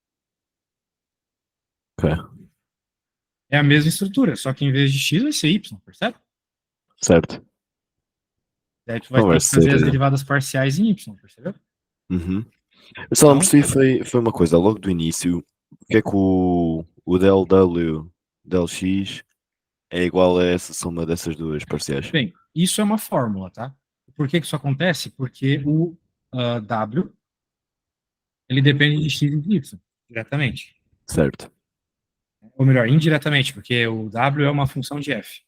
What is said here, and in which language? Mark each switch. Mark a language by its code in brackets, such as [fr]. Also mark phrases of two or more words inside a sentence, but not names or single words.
[pt] Ok. É a mesma estrutura, só que em vez de x vai ser y, percebe? Certo. Daí tu vai Não ter vai que ser. fazer as derivadas parciais em y, percebeu? Uhum. Eu só não Então, percebi, foi uma coisa, logo do início, porque é que o del W, del X é igual a essa soma dessas duas parciais. bem, isso é uma fórmula, tá? Por que que isso acontece? Porque o w, ele depende de x e de y, diretamente. Certo. Ou melhor, indiretamente, porque o w é uma função de f.